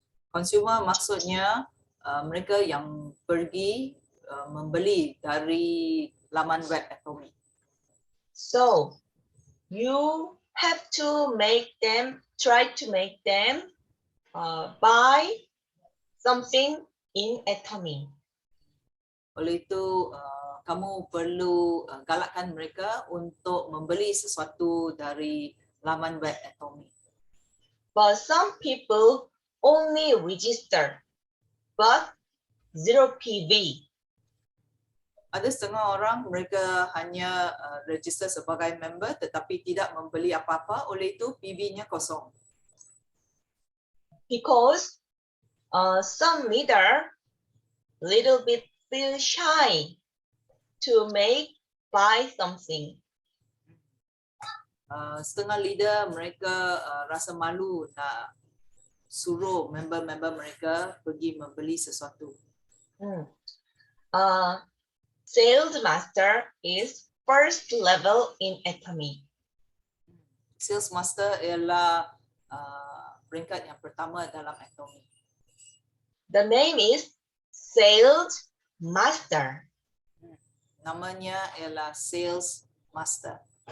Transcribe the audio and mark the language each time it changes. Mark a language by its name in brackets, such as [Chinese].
[Malay] Consumer maksudnya mereka yang pergi membeli dari laman web Atomy. [English] So you have to try to make them buy something in Atomy. [Malay] Oleh itu kamu perlu galakkan mereka untuk membeli sesuatu dari laman web Atomy. [English] But some people only register, but zero PV. [Malay] Ada setengah orang mereka hanya register sebagai member tetapi tidak membeli apa-apa, oleh itu PV-nya kosong. [English] Because some leader little bit feel shy to buy something. [Malay] Setengah leader mereka rasa malu nak suruh member-member mereka pergi membeli sesuatu. [English] Sales master is first level in Atomy. [Malay] Sales master ialah peringkat yang pertama dalam Atomy. [English] The name is sales master. [Malay] Namanya ialah sales master.